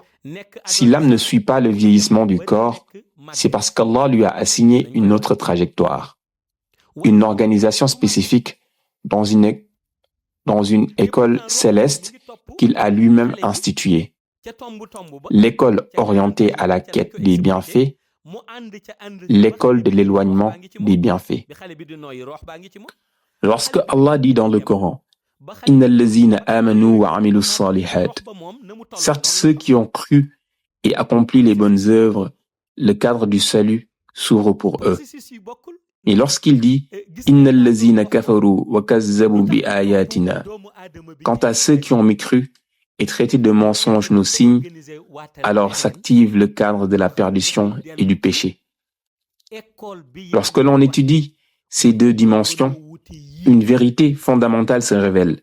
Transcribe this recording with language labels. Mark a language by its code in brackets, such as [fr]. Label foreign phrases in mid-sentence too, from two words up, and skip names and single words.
[fr] Si l'âme ne suit pas le vieillissement du corps, c'est parce qu'Allah lui a assigné une autre trajectoire, une organisation spécifique dans dans une école céleste qu'il a lui-même instituée. L'école orientée à la quête des bienfaits, l'école de l'éloignement des bienfaits. Lorsque Allah dit dans le Coran, « [ar] إن الذين آمنوا وعملوا الصالحات [fr] » certes, ceux qui ont cru et accompli les bonnes œuvres, le cadre du salut s'ouvre pour eux. Et lorsqu'il dit « [ar] إن الذين كفروا وكذبوا بآياتنا [fr] » quant à ceux qui ont mécru et traité de mensonges nos signes, alors s'active le cadre de la perdition et du péché. Lorsque l'on étudie ces deux dimensions, une vérité fondamentale se révèle.